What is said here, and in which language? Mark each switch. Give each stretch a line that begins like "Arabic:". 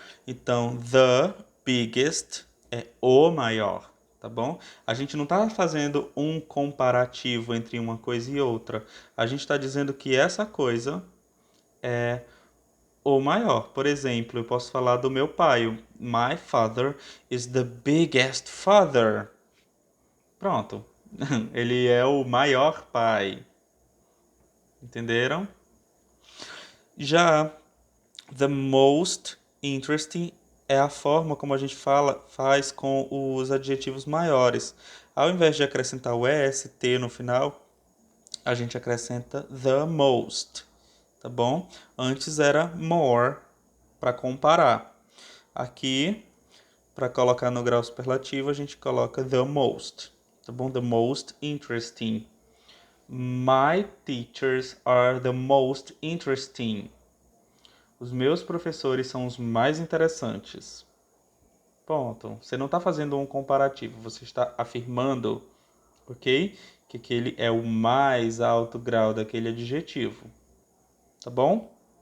Portuguese: Então, the biggest é o maior, tá bom? A gente não está fazendo um comparativo entre uma coisa e outra. A gente está dizendo que essa coisa é o maior. Por exemplo, eu posso falar do meu pai.
English: My father is the biggest father.
Portuguese: Pronto. Ele é o maior pai. Entenderam? Já the most interesting é a forma como a gente faz com os adjetivos maiores. Ao invés de acrescentar o est no final, a gente acrescenta the most, tá bom? Antes era more para comparar. Aqui, para colocar no grau superlativo, a gente coloca the most, tá bom?
English: The most interesting. My teachers are the most interesting.
Portuguese: Os meus professores são os mais interessantes. Ponto. Você não está fazendo um comparativo, você está afirmando, ok? Que aquele é o mais alto grau daquele adjetivo. Tá bom?